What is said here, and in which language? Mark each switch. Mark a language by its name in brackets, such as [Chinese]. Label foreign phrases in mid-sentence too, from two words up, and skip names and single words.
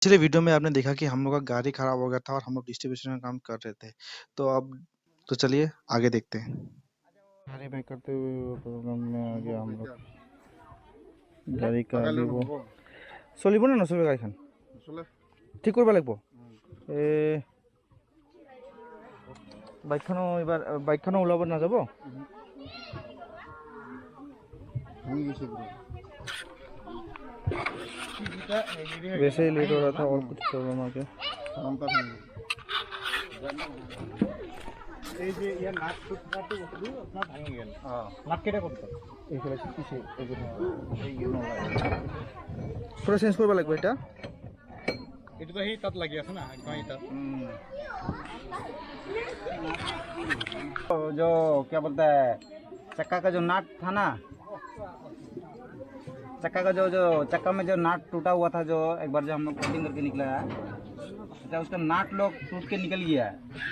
[Hindi] पिछले वीडियो में आपने देखा कि हम लोग का गाड़ी खराब हो गया था और हम लोग डिस्ट्रीब्यूशन का काम कर रहे थे। तो अब तो चलिए आगे देखते हैं। गाड़ी में करते हुए वो प्रॉब्लम में आ गया हम लोग। [Assamese] গাড়ী কা দিব চলিব নে নচলিব গাড়ীখন ঠিক কৰিব লাগিব। বাইকখনো ওলাব নাযাব। [Hindi] वैसे ही लेट हो रहा था और कुछ प्रॉब्लम आ गया। पूरा चेंज करवा लगभग [Assamese] এটা এটা তো এই তাত লাগি আছে না একদম এটা [Hindi] जो क्या बोलता है चक्का का जो नाट था ना, चक्का का जो जो चक्का में जो नाट टूटा हुआ था, जो एक बार जो हम लोग कोटिंग करके निकला है, अच्छा उसका नाट लोग टूट के निकल गया है।